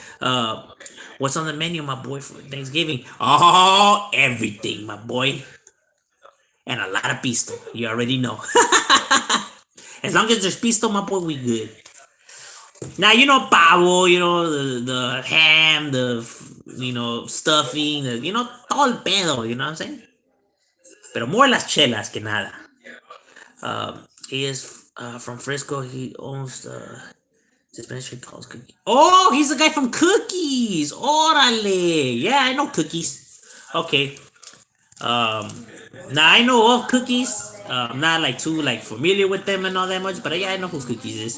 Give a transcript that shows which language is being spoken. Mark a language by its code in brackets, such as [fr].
[en] Uh, what's on the menu, my boy, for Thanksgiving? Oh, everything, my boy. And a lot of pisto. You already know. As long as there's pisto, my boy, we good. Now, pavo, the ham, stuffing, [es] todo el pedo, [en] you know what I'm saying? [es] Pero [en] more [es] las chelas que nada. [en] He is from Frisco. He owns the dispensary calls Cookies. Oh, he's the guy from Cookies. Orale. Yeah, I know Cookies. Okay. Now I know of Cookies. I'm not like too like familiar with them and all that much, but yeah, I know who Cookies is.